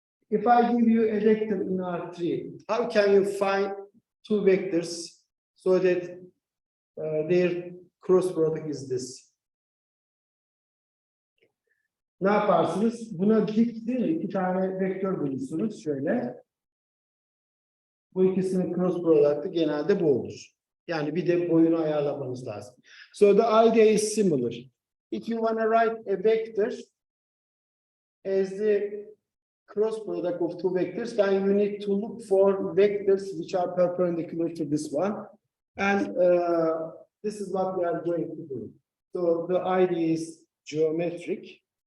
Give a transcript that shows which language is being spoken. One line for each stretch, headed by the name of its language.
English: If I give you a vector in R3, how can you find two vectors so that their cross product is this?
Turkish: Ne yaparsınız? Buna dik değil mi? İki tane vektör bulursunuz şöyle. Bu ikisinin cross product'ı genelde bu olur. Yani bir de boyunu ayarlamanız lazım.
English: So the idea is similar. If you want to write a vector as the cross product of two vectors, then you need to look for vectors which are perpendicular to this one. And this is what we are going to do. So the idea is geometric.